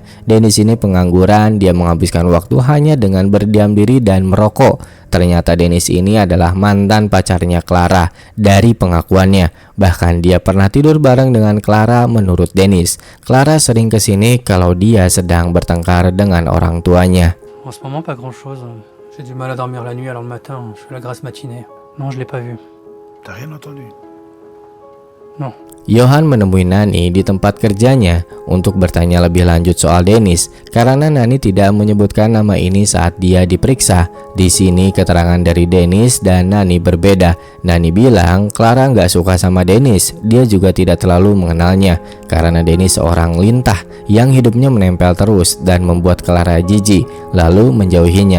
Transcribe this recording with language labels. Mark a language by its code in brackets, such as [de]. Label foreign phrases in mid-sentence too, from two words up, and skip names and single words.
[id] Dennis ini pengangguran, dia menghabiskan waktu hanya dengan berdiam diri dan merokok. Ternyata Dennis ini adalah mantan pacarnya Clara. Dari pengakuannya, bahkan dia pernah tidur bareng dengan Clara menurut Dennis. Clara sering kesini kalau dia sedang bertengkar dengan orang tuanya. [fr] En ce moment, pas grand-chose. J'ai du mal à dormir la nuit, alors le matin, je fais la grasse matinée. Non, je l'ai pas vu. T'as rien entendu? Non. [id] Johan menemui Nani di tempat kerjanya untuk bertanya lebih lanjut soal Dennis karena Nani tidak menyebutkan nama ini saat dia diperiksa. Di sini keterangan dari Dennis dan Nani berbeda. Nani bilang Clara nggak suka sama Dennis, dia juga tidak terlalu mengenalnya karena Dennis seorang lintah yang hidupnya menempel terus dan membuat Clara jijik lalu menjauhinya.